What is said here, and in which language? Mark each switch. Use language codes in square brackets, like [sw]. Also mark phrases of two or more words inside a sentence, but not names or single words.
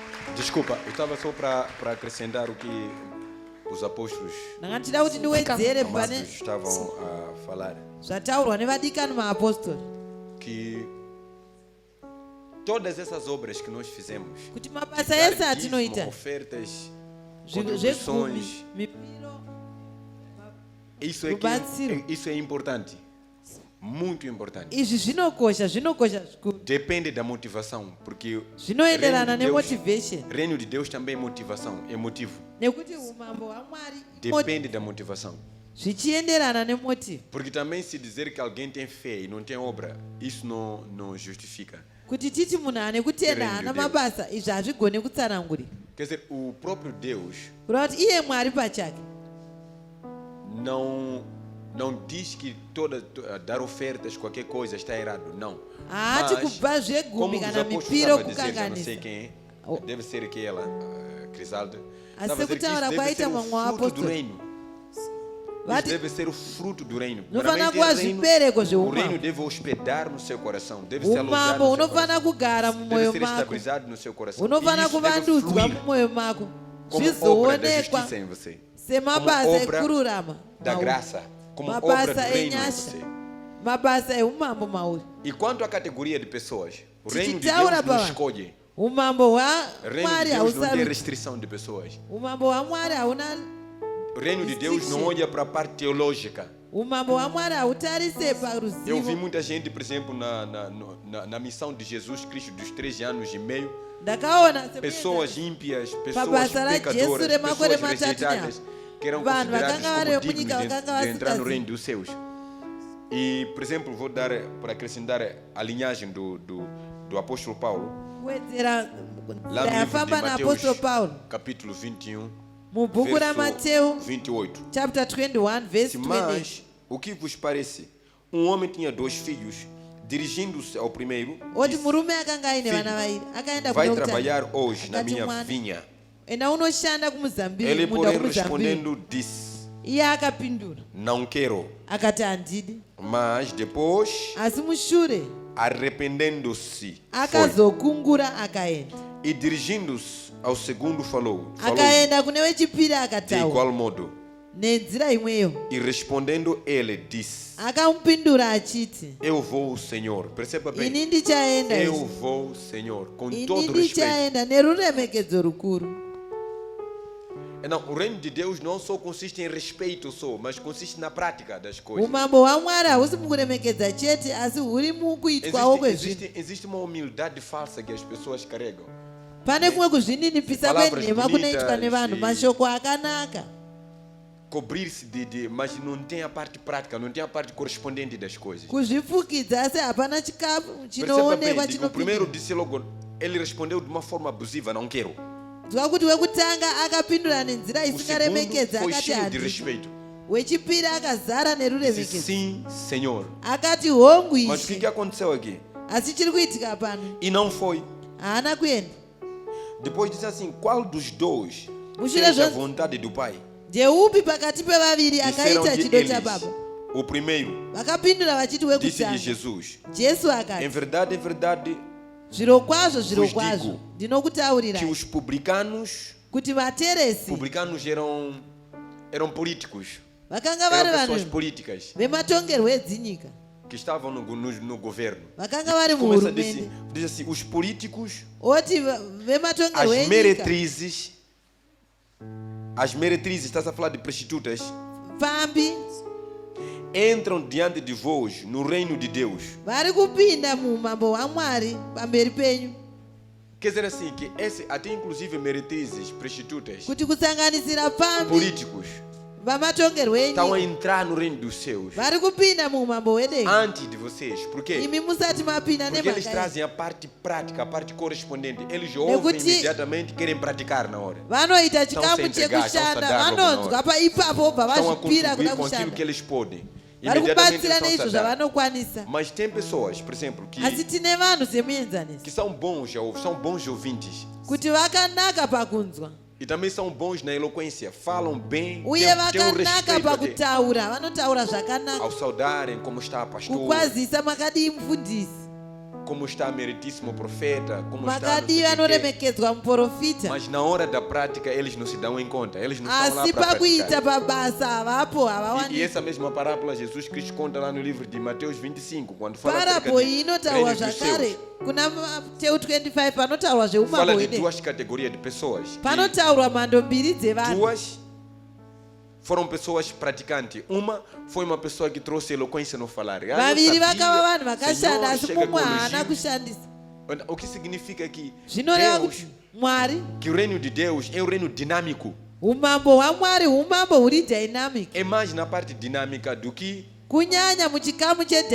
[pt] Desculpa, eu estava só para acrescentar o que os apóstolos [sn] ndakatida kuti ndiwedzere [pt] amados [sn] pane [pt] estavam a falar. [sn] zvataurwa nevadikani maapostoli [pt] Que todas essas obras que nós fizemos, [sn] kuti [pt] de [sn] mabasa [pt] dar [sn] ese [pt] dízimo, [sn] atinoita [pt] ofertas, [sn] zvegumi [pt] contribuições, [sn] mipiro [pt] isso é importante, muito importante. [sn] izvi zvinokosha zvikuru [pt] Depende da motivação, porque [sn] zvinoenderana nemotivation [pt] reino de Deus também é motivação, é motivo. [sn] nekuti umambo hwamwari [pt] Depende da motivação. [sn] zvichienderana nemotive [pt] Porque também se dizer que alguém tem fé e não tem obra, isso não justifica. [sn] kuti titi munhu ane kutenda [pt] Reino [sn] haana [pt] de Deus. [sn] mabasa izvi hazvigone kutsanangurika [pt] Quer dizer, o próprio Deus [sn] kureva kuti iye mwari pachake [pt] não diz que dar ofertas, qualquer coisa está errado. Não. [sn] haati [pt] Mas, [sn] kupa [pt] como [sn] zvegumi [pt] os [sn] kana [pt] apóstolos [sn] mipiro [pt] estavam a dizer, já não sei [sn] kukanganisa [pt] quem Oh. é, deve ser aquela Crisalda, [sn] Asi [pt] estava a dizer que isso [sn] sekutaura [pt] deve [sn] kwaita [pt] ser o [sn] mamwe [pt] fruto do [sn] waapostoli [pt] reino. Isso [sn] vati [pt] deve ser o fruto do reino. [sn] nofana [pt] Primeiramente, [sn] kuva [pt] é reino. [sn] zvibereko [pt] O reino [sn] zveumambo [pt] deve hospedar no seu coração, deve se alojar [sn] umambo [pt] no seu [sn] unofana [pt] coração, [sn] kugara [pt] deve [sn] mumwoyo [pt] ser [sn] mako [pt] estabilizado no seu coração. E [sn] unofana [pt] isso deve [sn] kuvandudzwa [pt] fluir [sn] mumwoyo mako [pt] como obra da [sn] zvizoonekwa [pt] justiça em você, [sn] semabasa [pt] como obra [sn] ekururama [pt] da [sn] mauri. [pt] graça, como obra do [sn] mabasa [pt] reino em [sn] enyasha [pt] você. [sn] mabasa eumambo mauri [pt] E quanto à categoria de pessoas, o reino de [sn] Tichitaura [pt] Deus não [sn] baba. [pt] escolhe. [sn] umambo [pt] O reino [sn] hwamwari [pt] de Deus não tem [sn] hausaruti [pt] restrição de pessoas. [sn] umambo hwamwari hauna [pt] O reino de Deus não olha para a parte teológica. [sn] umambo hwamwari hautarise [pt] Eu vi [sn] paruzivo [pt] muita gente, por exemplo, na missão de Jesus Cristo dos 13 anos e meio, [sn] ndakaona [pt] pessoas ímpias, pessoas [sn] Pabasa ra [pt] pecadoras, [sn] Jesu remakore [pt] pessoas [sn] matatu [pt] rejeitadas, que eram [sn] Vanhu [pt] consideradas [sn] vakanga vari [pt] como [sn] munyika [pt] dignos [sn] vakanga [pt] de entrar no [sn] vasingazivi. [pt] reino dos céus. E, por exemplo, vou dar, para acrescentar a linhagem do apóstolo Paulo, [sn] kuwedzera [pt] lá [sn] nzira [pt] no livro de [sn] yafamba naapostolo [pt] Mateus, [sn] paulo [pt] capítulo 21, [sn] mubhuku [pt] verso [sn] ramateu [pt] 28. [en] chapter 21 verse 20 [pt] Mas, o que vos parece? Um homem tinha 2 filhos, dirigindo-se ao primeiro, [sn] oti [pt] disse, [sn] murume akanga aine [pt] Filho, [sn] vana vairi akaenda [pt] vai [sn] kune [pt] trabalhar hoje na [sn] Akati [pt] minha [sn] mwana. [pt] vinha. [sn] enda unoshanda kumuzambiru [pt] Ele, [sn] munda [pt] porém, [sn] kumuzambiru [pt] respondendo, disse, [sn] iye akapindura [pt] não quero. [sn] akati handidi [pt] Mas depois, [sn] asi mushure [pt] arrependendo-se, foi. [sn] akazokungura akaenda [pt] E dirigindo-se ao segundo, falou [sn] akaenda kune wechipiri [pt] de [sn] akataura [pt] igual modo. [sn] nenzira imweyo [pt] E respondendo ele, disse, [sn] akamupindura achiti [pt] eu vou, Senhor. Perceba bem. [sn] ini ndichaenda [pt] Eu [sn] izvi. [pt] vou, Senhor, com [sn] ini [pt] todo respeito. [sn] ndichaenda neruremekedzo rukuru [pt] Não, o reino de Deus não só consiste em respeito só, mas consiste na prática das coisas. [sn] umambo hwamwari hausi mukuremekedza chete asi huri mukuitwawo kwezvinhu [pt] Existe uma humildade falsa que as pessoas carregam. [sn] pane kumwe kuzvininipisa [pt] Palavras [sn] kwenhema kunoitwa [pt] bonitas [sn] nevanhu [pt] e- [sn] mashoko akanaka [pt] Cobrir-se mas não tem a parte prática, não tem a parte correspondente das coisas. [sn] kuzvifukidza asi hapana chikafu [pt] Perceba bem, [sn] chinoonekwa [pt] digo, o primeiro [sn] chinopindura [pt] disse logo, ele respondeu de uma forma abusiva, não quero. [sn] zwa kuti wekutanga akapindura nenzira [pt] O segundo [sn] isingaremekedza [pt] foi [sn] akati [pt] cheio de [sn] handidi [pt] respeito. [sn] wechipiri akazara [pt] Disse [sn] neruremekedzo [pt] sim, Senhor. [sn] akati hongu [pt] Mas o que [sn] ishe [pt] aconteceu aqui? [sn] asi chiri kuitika pano [pt] E não foi. [sn] haana kuenda [pt] Depois disse assim, qual dos dois [sn] Mushure [pt] fez a [sn] zvonse- [pt] vontade do Pai? [sn] ndeupi pakati pevaviri [pt] Disseram [sn] akaita [pt] de [sn] chido [pt] eles, [sn] chababa [pt] o primeiro, [sn] vakapindura vachiti [pt] disse-lhe [sn] wekutanga [pt] Jesus, [sn] jesu [pt] em [sn] akati [pt] verdade, [sn] zvirokwazvo [pt] digo [sn] zvirokwazvo ndinokutaurirai [pt] que os publicanos [sn] kuti vateresi [pt] eram políticos, [sn] vakanga vari [pt] eram pessoas [sn] vanhu [pt] políticas [sn] vematongerwo edzinyika [pt] que estavam no governo. [sn] vakanga vari [pt] Começa a [sn] muhurumende [pt] diz assim, os políticos, [sn] oti vematongerwo [pt] as [sn] enyika [pt] meretrizes, estás a falar de prostitutas, [sn] pfambi [pt] entram diante de vós no reino de Deus. [sn] vari kupinda muumambo hwamwari pamberi penyu [pt] Quer dizer assim, que até inclusive meretrizes, prostitutas, [sn] kuti kusanganisira pfambi [pt] políticos, [sn] vamatongerwo [pt] estão a [sn] enyika [pt] entrar no reino dos céus [sn] vari kupinda muumambo hwedenga [pt] antes de vocês. Por quê? [sn] imi musati mapinda [pt] Porque eles [sn] nemhaka [pt] trazem a parte prática, a parte correspondente. Eles ouvem [sn] Nekuti- [pt] imediatamente, querem praticar na hora. [sn] vanoita chikamu [pt] se entregar, estão se [sn] chekushanda [pt] dar logo na [sn] vanonzwa [pt] hora. [sn] pa ipapo obva [pt] Estão a [sn] vazvipira [pt] contribuir [sn] kuda [pt] com aquilo que [sn] kushanda [pt] eles podem. [sn] vari [pt] Imediatamente [sn] kubatsira [pt] eles estão [sn] neizvo [pt] se a dar. [sn] zvavanokwanisa [pt] Mas tem pessoas, por exemplo, [sn] asi tine vanhu semuenzanisi [pt] que são bons ouvintes. [sn] kuti vakanaka pakunzwa [pt] E também são bons na eloquência. Falam bem, [sn] uye [pt] têm um [sn] vakanaka [pt] respeito até, [sn] pakutaura vanotaura zvakanaka [pt] ao saudarem como está a pastor. [sn] kukwazisa makadii mufundisi [pt] como está meritíssimo profeta, como está... não sei [sn] makadii [pt] o quê. [sn] anoremekedzwa muprofita, [pt] Mas na hora da prática eles não se dão em conta, eles não estão lá [sn] asi [pt] para [sn] pakuita [pt] praticar. [sn] pabasa havapo [pt] E [sn] havawani. [pt] essa mesma parábola Jesus Cristo conta lá no livro de Mateus 25, quando fala acerca [sn] Parabo [pt] de [sn] iyi inotaurwa [pt] reino dos [sn] zvakare [pt] céus. [sn] kuna Mateu 25 panotaurwa zveumambo [pt] Fala de [sn] hwene, [pt] duas categorias de pessoas. [sn] panotaurwa mhando mbiri [pt] E [sn] dzevanhu. [pt] duas foram pessoas praticantes. Uma foi uma pessoa que trouxe eloquência no falar. Ela não [sn] Vaviri [pt] sabia, [sn] vakava vanhu vakashanda [pt] Senhor, [sn] asi [pt] chega [sn] mumwe [pt] com [sn] haana [pt] elogio. [sn] kushandisa. [pt] O que significa que [sn] Zvinoreva [pt] Deus, [sn] kuti Mwari, [pt] que o reino de Deus é um reino dinâmico. [sn] umambo hwaMwari umambo huri dynamic, [pt] É mais na parte dinâmica do que [sn] kunyanya muchikamu [pt] uma coisa